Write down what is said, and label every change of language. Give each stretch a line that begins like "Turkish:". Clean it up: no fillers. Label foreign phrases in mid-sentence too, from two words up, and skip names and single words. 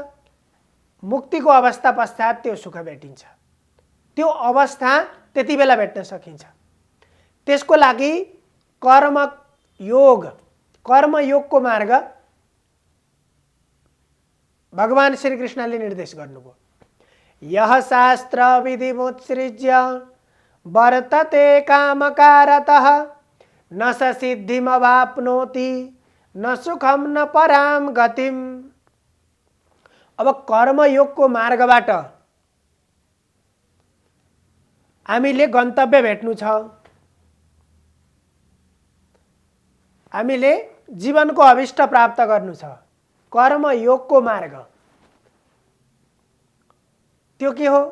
Nepali: मुक्तिको अवस्था पश्चात त्यो सुख भेटिन्छ। त्यो अवस्था त्यति बेला भेट्न सकिन्छ। त्यसको लागि कर्मयोगको मार्ग भगवान श्री कृष्णले निर्देश गर्नुभयो।
Sanskrit: यह शास्त्र विधिमुत्सृज्य वर्तते कामकारतः न स सिद्धिमवाप्नोति न सुखम न पराम गतिम।
Nepali: अब कर्मयोगको मार्गबाट हामीले गन्तव्य भेट्नु छ, हामीले जीवनको अभिष्ट प्राप्त गर्नु छ। कर्मयोगको मार्ग त्यो के हो?